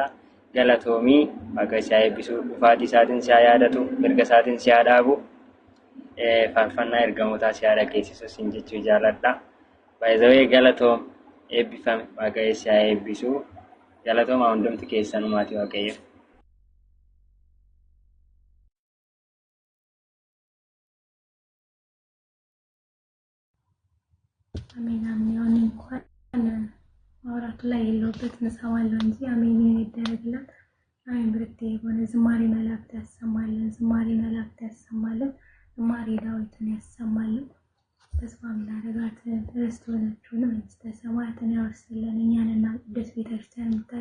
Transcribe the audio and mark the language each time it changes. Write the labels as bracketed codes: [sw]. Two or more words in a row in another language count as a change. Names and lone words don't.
[om] Galatoomii Waaqayyo si haa eebbisu. Dhufaatii isaatiin si haa yaadatu. Erga isaatiin si haa dhaabu. Faarfannaa ergamootaa si haa dhageessisus hin jechuu jaalladha. Baay'ee galatoom eebbifame Waaqayyo si haa eebbisu. Galatoomaa hundumti keessanumaati Waaqayyo. [am] አሜን አሜን። አሁን እንኳን ማውራቱ ላይ የለውበት እንሰማለን እንጂ አሜን ይደረግልን። አሜን። ብርቴ የሆነ ዝማሬ መላእክት ያሰማልን፣ ዝማሬ መላእክት ያሰማልን፣ ዝማሬ ዳዊትን ያሰማልን። ተስፋ ምናደርጋት ርስት ሆነችውን መንግስተ ሰማያትን ያወርስልን። እኛንና ቅዱስ ቤተክርስቲያን